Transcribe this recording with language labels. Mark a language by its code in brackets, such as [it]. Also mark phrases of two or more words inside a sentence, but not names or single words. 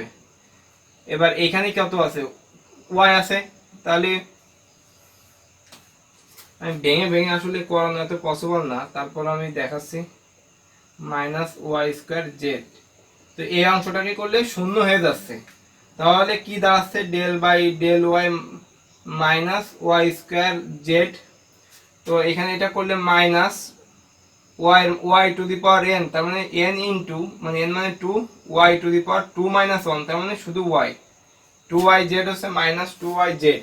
[bn] এবার এখানে কত আছে, ওয়াই আছে, তাহলে আমি ভেঙে ভেঙে আসলে করানো এত পসিবল না, তারপর আমি দেখাচ্ছি, -y² z। তো এই অংশটাকে করলে শূন্য হয়ে যাচ্ছে, তাহলে কি দাঁড়াচ্ছে, del বাই del y মাইনাস y² z। তো এখানে এটা করলে মাইনাস y [en] to the power [bn] n, তার মানে n ইন্টু, মানে n মানে 2, ওয়াই [en] to the power [bn] 2 মাইনাস 1, তার মানে শুধু ওয়াই, 2yz হচ্ছে মাইনাস 2yz।